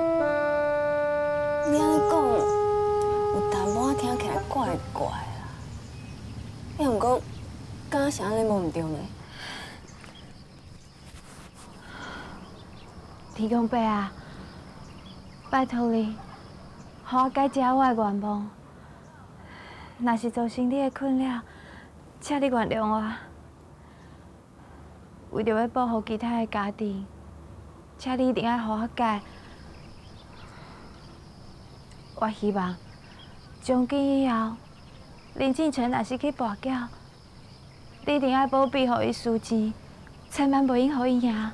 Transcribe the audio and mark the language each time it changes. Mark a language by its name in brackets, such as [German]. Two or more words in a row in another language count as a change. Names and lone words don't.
[Min Nan Chinese] 你安尼讲，有淡薄仔听起来怪怪啦。毋过，敢若是安尼无毋对呢？天公伯啊，拜托你，互我解解我的愿望。若是造成你的困扰，请你原谅我。为着要保护其他的家庭，请你一定要互我解。我希望从今以后，林敬成若是去跋筊，你一定要保庇，互伊输钱，千万袂用互伊赢。